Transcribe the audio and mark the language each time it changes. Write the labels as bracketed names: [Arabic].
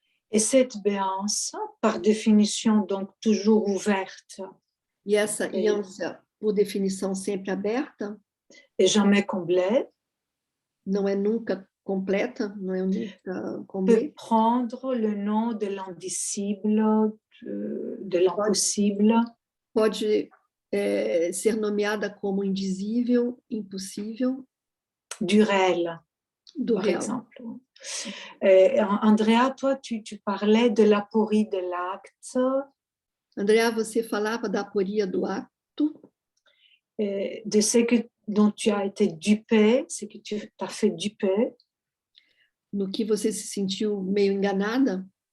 [French] Et cette béance, par définition, donc toujours ouverte. [Portuguese] E essa iância, por definição, sempre aberta. [French] Et jamais comblée. [Portuguese] Não é nunca completa, não é nunca comblée. [French] Peut prendre le nom de l'indicible, de l'impossible. [Portuguese] Pode ser nomeada como indizível, impossível. [French] Du réel, par exemple. Andrea, toi, tu parlais de l'aporie de l'acte. [Portuguese] Andrea, você falava da aporia do ato. [French] De ce dont tu as été dupé, ce que tu t'as fait duper. [Portuguese] no que você se sentiu meio enganada,